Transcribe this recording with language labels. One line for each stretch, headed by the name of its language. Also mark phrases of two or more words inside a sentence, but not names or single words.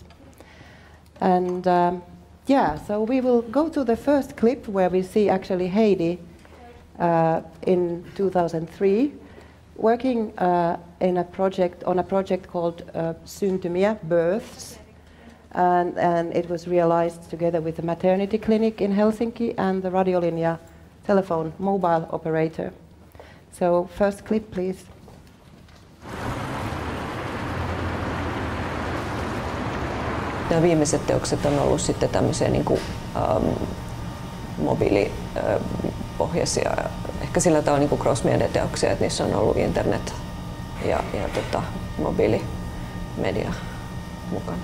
English: And yeah, so we will go to the first clip where we see actually Heidi in 2003 working on a project called Syntymiä, Births, and it was realized together with the maternity clinic in Helsinki and the Radiolinja telephone mobile operator. So first clip, please.
Finnish: Nämä viimeiset teokset on ollut sitten tämmöisiä niin kuin, mobiilipohjaisia, ehkä sillä tavalla niin kuin cross-media-teoksia, että niissä on ollut internet ja mobiilimedia mukana.